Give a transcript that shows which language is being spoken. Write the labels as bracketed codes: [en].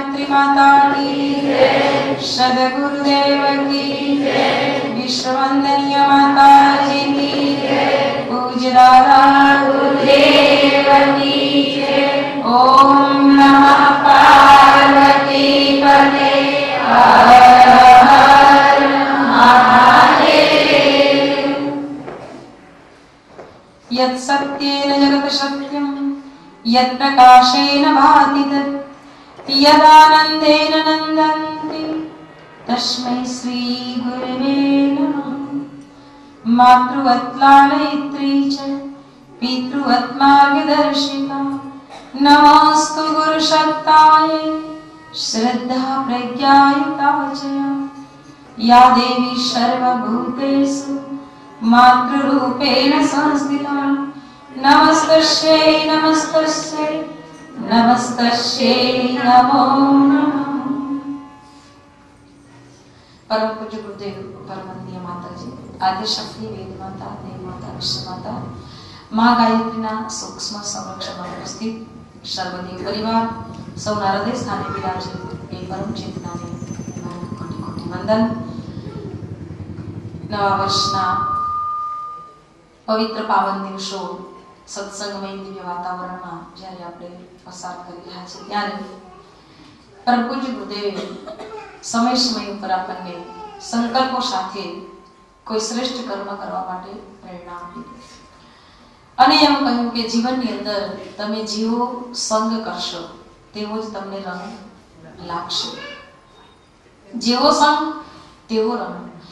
[hi] माता की सद्गुरुदेव की विश्ववंदनीय माता जी की पूज्य दादा गुरुदेव की ओम नमः पार्वती पते हर हर महादेव। [sa] यत् सत्येन जगत् सत्यम् यत् प्रकाशेन भाति तत् यदानन्देन नन्दन्ति तस्मै श्री गुरवे नमः। मातृवत् लालयित्री च पितृवत् मार्गदर्शिका नमोऽस्तु गुरुशक्तायै श्रद्धा प्रज्ञायुता च या देवी सर्वभूतेषु मातृरूपेण संस्थिता नमस्तस्यै नमस्तस्यै नमस्तस्यै नमो नमः। [gu] परम पूज्य गुरुदेव परमवंदनीय माताजी आदिशक्ति वेद माता देव माता विश्व माता मां गायत्रीना सूक्ष्म संरक्षणમાં ઉપસ્થિત સર્વદેવ પરિવાર સૌના હૃદય સ્થાને બિરાજે એ પરમ ચેતનાને કોટી કોટી વંદન। નવા વર્ષના પવિત્ર પાવન દિવસો સત્સંગમય દિવ્ય વાતાવરણમાં જ્યારે આપણે પસાર કરી રહ્યા છીએ ત્યારે પરમ પૂજ્ય ગુરુદેવે સમય સમય ઉપર આપણને સંકલ્પો સાથે કોઈ શ્રેષ્ઠ કર્મ કરવા માટે પ્રેરણા આપી અને એમ કહ્યું કે જીવનની અંદર તમે જેવો સંગ કરશો તેવો જ તમને રંગ લાગશે, જેવો સંગ તેવો રંગ।